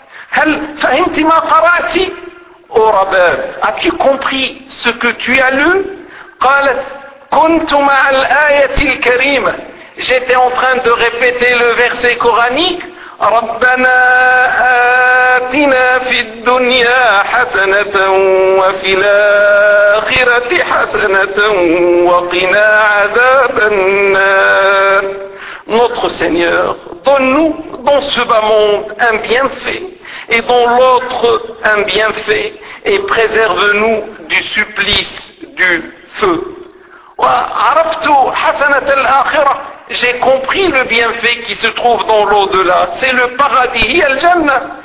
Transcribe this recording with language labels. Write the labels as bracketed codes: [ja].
[ar] هل فهمت ما قرأتي؟ Oh رباب. [fr] As-tu compris ce que tu as lu? [ar] قالت كنت مع الآية الكريمة. [fr] J'étais en train de répéter le verset coranique. [ar] ربنا آتنا في الدنيا حسنة وفي الآخرة حسنة وقنا عذاب النار. [fr] Notre Seigneur, donne-nous dans ce bas monde un bienfait et dans l'autre un bienfait et préserve-nous du supplice du feu. [ar] وعرفت حسنة الآخرة. [fr] J'ai compris le bienfait qui se trouve dans l'au-delà. C'est le paradis, [ar] hiya al-janna.